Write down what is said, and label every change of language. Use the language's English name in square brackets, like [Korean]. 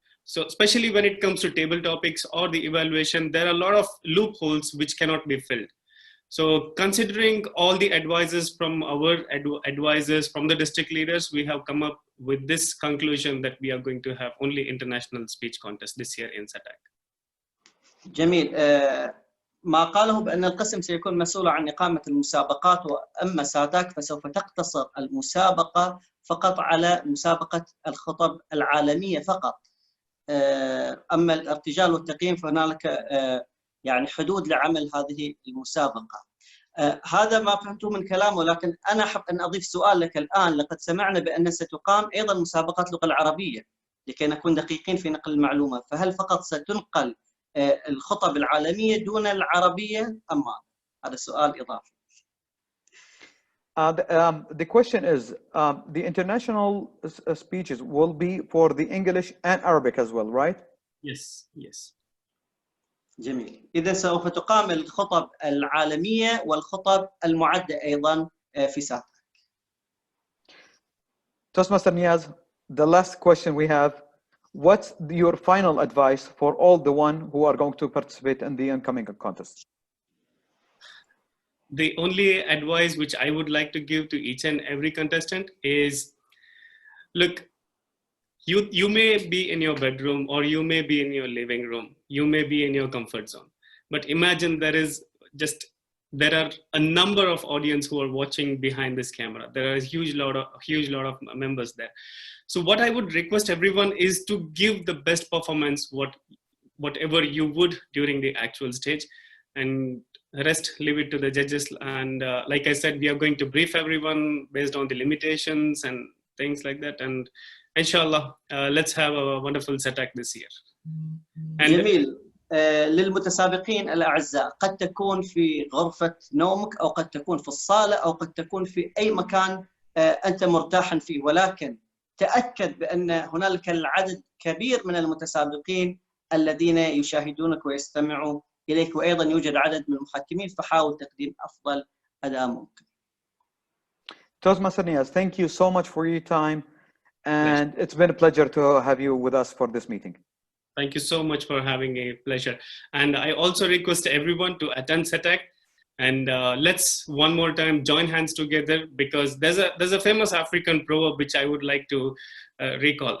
[English] So especially when it comes to table topics or the evaluation, there are a lot of loopholes which cannot be filled. So considering all the advices from our advisors, from the district leaders, we have come up with this conclusion that we are going to have only international speech contest this year in Sataak. [Arabic] جميل. ما قاله بأن القسم سيكون مسؤول عن إقامة المسابقات، وأما ساتاك فسوف تقتصر المسابقة فقط على مسابقة الخطب العالمية فقط. أما الارتجال والتقييم فهنالك يعني حدود لعمل هذه المسابقة. هذا ما فهمته من كلامه، ولكن أنا أحب أن أضيف سؤال لك الآن. لقد سمعنا بأن ستقام أيضا مسابقات اللغة العربية لكي نكون دقيقين في نقل المعلومة، فهل فقط ستنقل الخطب العالمية دون العربية أم ماذا؟ هذا سؤال إضافي. [English] The question is, the international speeches will be for the English and Arabic as well, right? Yes, yes. [Arabic] جميل. إذا سوف تقام الخطب العالمية والخطب المعدة أيضا في ساتاك. [English] Toastmaster Niyaz, the last question we have, what's your final advice for all the one who are going to participate in the incoming contest? The only advice which I would like to give to each and every contestant is, look, you may be in your bedroom, or you may be in your living room, you may be in your comfort zone, but imagine there are a number of audience who are watching behind this camera. There are a huge lot of members there. So what I would request everyone is to give the best performance, whatever you would during the actual stage, and rest, leave it to the judges. And like I said, we are going to brief everyone based on the limitations and things like that. And inshallah, let's have a wonderful Sataak this year. [Arabic] جميل. للمتسابقين الأعزاء، قد تكون في غرفة نومك، أو قد تكون في الصالة، أو قد تكون في أي مكان أنت مرتاحا فيه، ولكن تأكد بأن هنالك العدد كبير من المتسابقين الذين يشاهدونك ويستمعوا إليك، وأيضا يوجد عدد من المحكمين، فحاول تقديم أفضل أداء ممكن. [English] Toastmaster Niyaz, thank you so much for your time, and it's been a pleasure to have you with us for this meeting. Thank you so much for having a pleasure. And I also request everyone to attend Sataak, and let's one more time join hands together, because there's a famous African proverb which I would like to recall.